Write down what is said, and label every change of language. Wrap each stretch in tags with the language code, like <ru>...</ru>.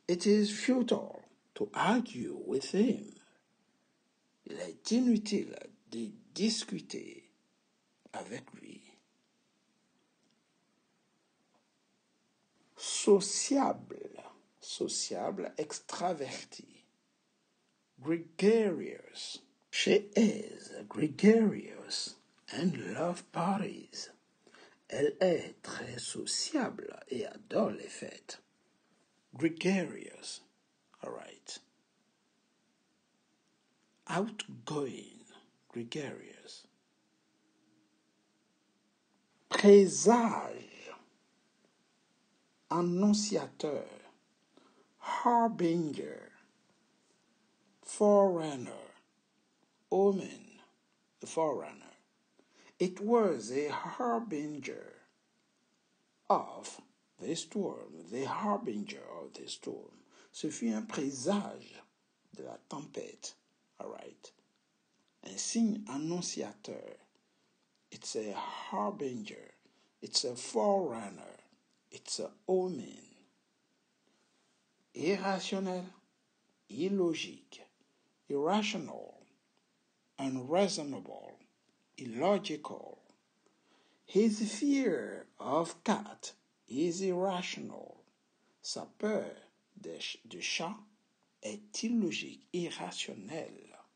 <en>It is futile to argue with him.</en> <fr>Il est inutile de discuter avec lui. Sociable, sociable, extraverti.</fr> <en>Gregarious. She is gregarious and love parties.</en> <fr>Elle est très sociable et adore les fêtes.</fr> <en>Gregarious. All right. Outgoing. Gregarious.</en> <fr>Présage. Annonciateur.</fr> <en>Harbinger. Forerunner. Omen. The forerunner. It was a harbinger of the storm, the harbinger of the storm.</en> <fr>Ce fut un présage de la tempête.</fr> <en>All right.</en> <fr>Un signe annonciateur.</fr> <en>It's a harbinger. It's a forerunner. It's a omen.</en> <fr>Irrationnel, illogique,</fr> <en>irrational, unreasonable, illogical. His fear of cat is irrational.</en> <fr>Sa peur de chat est illogique, irrationnelle.</fr>